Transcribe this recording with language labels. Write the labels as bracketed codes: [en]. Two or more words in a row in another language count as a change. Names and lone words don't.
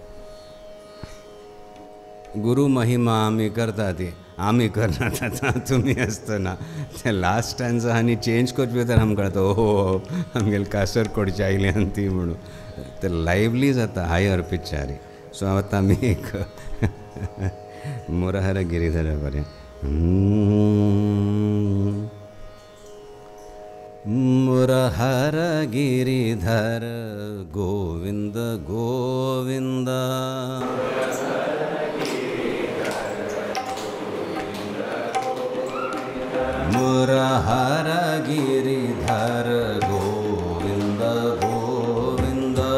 [kok] गुरु महिमा आमी करता ती आमी करना तुमी आसतना ते [en] last time [kok] आनी चेंज करचे तर आमकां कळटा ओहो आमगेले कासरकोडची आयल्यान ती म्हणून ते लायव्हली जाता [en] higher pitch. [kok] सो आतां आमी एक मुरहर गिरीधर बरें. [sa] मुरहर गिरीधर गोविंद गोविंद मुरहर गिरीधर गोविंद गोविंद